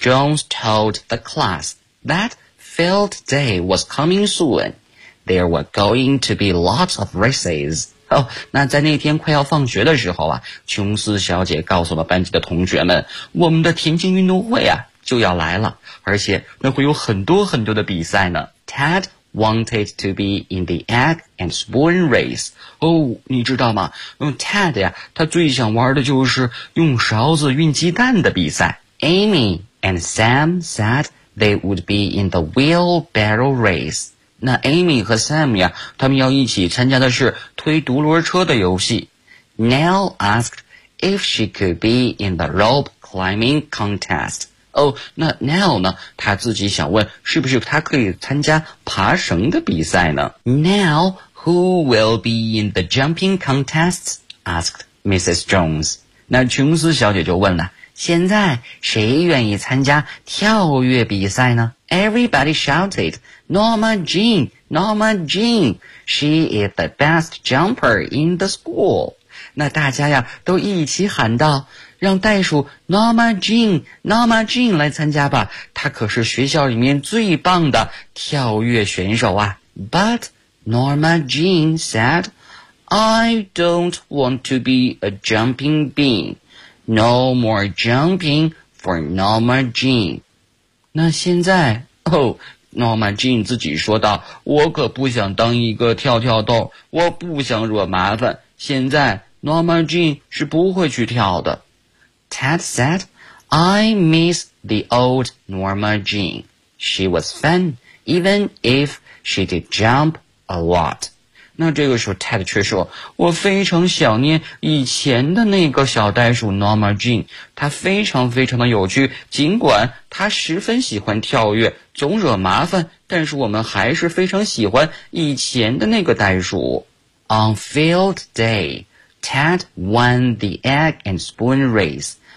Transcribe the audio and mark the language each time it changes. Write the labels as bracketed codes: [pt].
[en] Jones told the class that field day was coming soon. There were going to be lots of races. [zh] 哦，那在那天快要放学的时候啊，琼斯小姐告诉了班级的同学们，我们的田径运动会啊就要来了，而且那会有很多很多的比赛呢。 [en] Ted wanted to be in the egg and spoon race. [zh] 哦，你知道吗？Ted 呀，他最想玩的就是用勺子运鸡蛋的比赛。 [en] Amy and Sam said they would be in the wheelbarrow race. [zh] 那 Amy 和 Sam 呀，他们要一起参加的是推独轮车的游戏。 [en] Nell asked if she could be in the rope climbing contest. [zh] 哦，那 Nell 呢，她自己想问是不是她可以参加爬绳的比赛呢？ [en] Nell, who will be in the jumping contest? Asked Mrs. Jones. [zh] 那琼斯小姐就问了，现在谁愿意参加跳跃比赛呢？ [en] Everybody shouted,Norma Jean, Norma Jean, she is the best jumper in the school. [zh] 那大家呀都一起喊道，让袋鼠 Norma Jean Norma Jean 来参加吧，她可是学校里面最棒的跳跃选手啊。 [en] But Norma Jean said, I don't want to be a jumping bean. No more jumping for Norma Jean. [zh] 那现在Norma Jean 自己说道，我可不想当一个跳跳豆，我不想惹麻烦，现在 Norma Jean 是不会去跳的。 [en] Ted said, I miss the old Norma Jean. She was fun, even if she did jump a lot. [zh] 那这个时候 Ted 却说，我非常想念以前的那个小袋鼠 Norma Jean, 她非常非常的有趣，尽管她十分喜欢跳跃，总惹麻烦，但是我们还是非常喜欢以前的那个袋鼠。 [en] On field day, Ted won the egg and spoon race.